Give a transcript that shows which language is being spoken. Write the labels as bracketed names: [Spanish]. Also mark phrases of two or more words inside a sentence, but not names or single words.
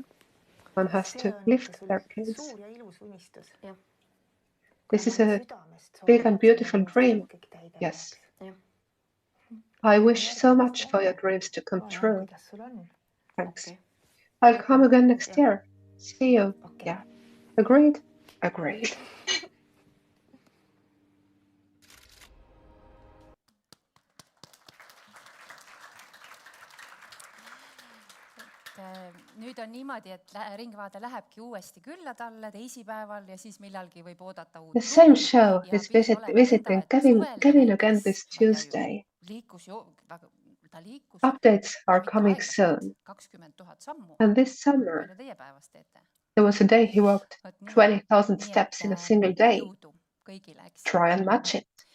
[English] One has to lift their kids. This is a big and beautiful dream. Yes. I wish so much for your dreams to come true. Thanks. I'll come again next year. See you. Yeah. Agreed? Agreed. [Estonian] Nüüd on niimoodi, et Ringvaade lähebki uuesti külla talle teisipäeval ja siis millalgi võib oodata uut. [English] The same show is visiting Kevin again this Tuesday. Updates are coming soon. And this summer, there was a day he walked 20,000 steps in a single day. Try and match it.